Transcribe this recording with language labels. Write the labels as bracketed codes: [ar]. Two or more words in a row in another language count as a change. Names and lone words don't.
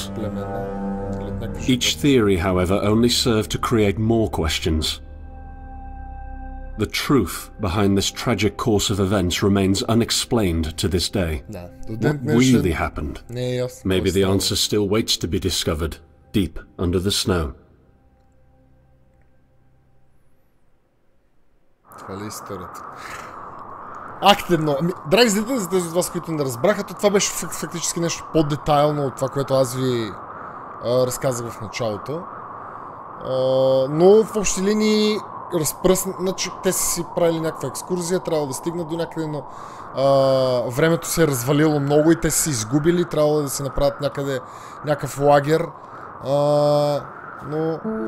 [en] Each theory, however, only served to create more questions. The truth behind this tragic course of events remains unexplained to this day. What really happened? Maybe the answer still waits to be discovered, deep under the snow. [bg] Това ли е историята? Акт 1. Драги зрители, за тези от вас, които не разбраха, то това беше фактически нещо по-детайлно от това, което аз ви разказах в началото. Но в общи линии значи те са си правили някаква екскурзия, трябва да стигнат до някъде, но времето се е развалило много и те са се изгубили, трябвало да се направят някъде някакъв лагер, но...